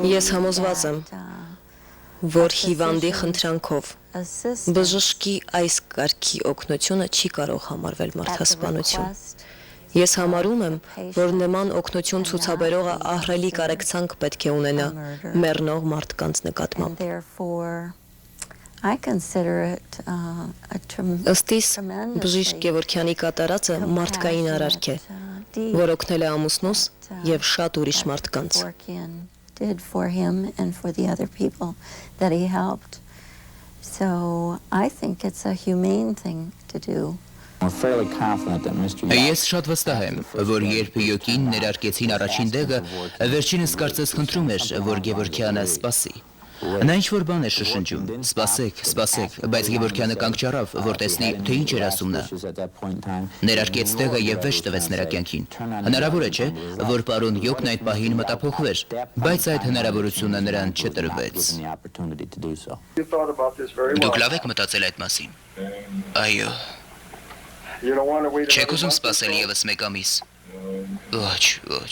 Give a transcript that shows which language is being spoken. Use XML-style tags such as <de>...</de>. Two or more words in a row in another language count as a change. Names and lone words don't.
<hy>Ես համոզված եմ, որ հիվանդի խնդրանքով բժշկի այս կարգի օգնությունը չի կարող համարվել մարդասպանություն։ Ես համարում եմ, որ նման օգնություն ցուցաբերողը ահռելի կարեկցանք պետք է ունենա մեռնող մարդկանց նկատմամբ։ Ըստ իս, բժիշկ Գևորքյանի կատարածը մարդկային արարք է, որ օգնել է ամուսնուս եւ շատ ուրիշ մարդկանց։</hy> <en>Did for him and for the other people that he helped. So I think it's a humane thing to do.</en> <hy>Ես շատ վստահ եմ, որ երբ յոկին ներարկեցին առաջին դեղը, վերջինս կարծես խնդրում էր, որ Գևորքյանը սպասի։ Նա ինչ-որ բան էր շշնջում, սպասեք, բայց Գևորքյանը կանգ չառավ, որ տեսնի, թե ինչ էր ասում նա։ Ներարկեց տեղը եւ վեճ տվեց նրա կյանքին։ Հնարավոր է, չէ, որ պարոն Յոկն այդ պահին մտափոխվեր, բայց այդ հնարավորությունը նրան չտրվեց։ Դուք լավ եք մտածել այդ մասին։ Այո։ Չեք ուզում սպասել եւս մեկ ամիս։ Ոչ։</hy>